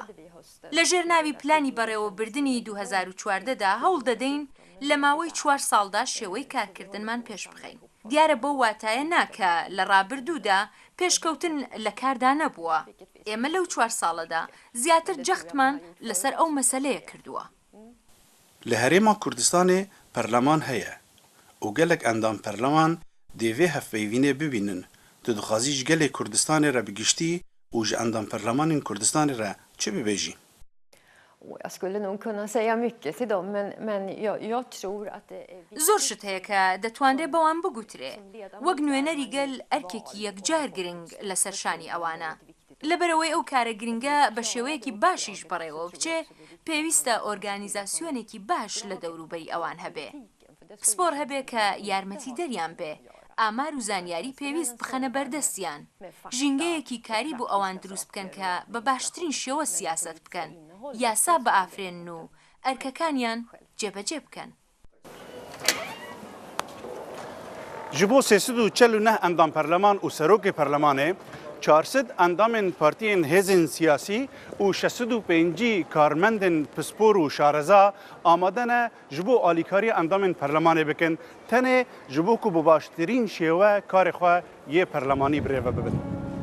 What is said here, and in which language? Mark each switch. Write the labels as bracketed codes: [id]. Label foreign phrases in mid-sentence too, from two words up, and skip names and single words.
[ckb] لە ژێرناوی پلانی بەڕێوەبردنی 2014دا هەوڵ دەدەین لە ماوەی 4 ساڵدا شێوەی کارکردنمان پێش بخەین. دیارە بۆ واتایە ناکە لە ڕابردوودا پێشکەوتن لە کاردا نەبووە. ئێمە لەو 4 ساڵەدا زیاتر جەختمان لەسەر ئەو مەسەلەیە کردووە. [ku] لە هەرێما کوردستانê پەرلەمان هەیە û gelek endam perleman dê vê hevpeyvînê bibînin. Tu dixwazî ji gelê Kurdistanê re bigiştî û ji endam perlemanên Kurdistanê re çi bibêjî? [sv] Jag skulle nog kunna säga mycket till dem, men jag tror att det är [ckb] زۆر شت هەیە کە دەتوانرێ بەوان بگوترێ وەک نوێنەری گەل ئەرکێکی یەکجار گرنگ لەسەر شانی ئەوانە. لەبەرەوەی ئەو کارە گرنگە بە شێوەیەکی باشیش بەڕێوە بچێ پێویستە ئۆرگانیزاسیۆنێکی باش لە دەوروبەری ئەوان هەبێ. پسپۆر هەبێ کە یارمەتی دەریان بێ، ئامار و زانیاری پێویست بخەنە بەردەستیان، ژینگەیەکی کاری بۆ ئەوان دروست بکەن کە بە باشترین شێوە سیاست بکەن، یاسا بە ئافرێن و ئەرکەکانیان جێبەجێ بکەن. [ku] Ji bo 349 endam perleman û serokê perlemanê 400 endamên partiyên hêzên siyasî û 605 karmendên pispor û şareza amade ne ji bo alîkariya endamên perlemanê bikin, tenê ji bo ku bi baştirîn şêwe karê xwe yê perlemanî birêve bibin.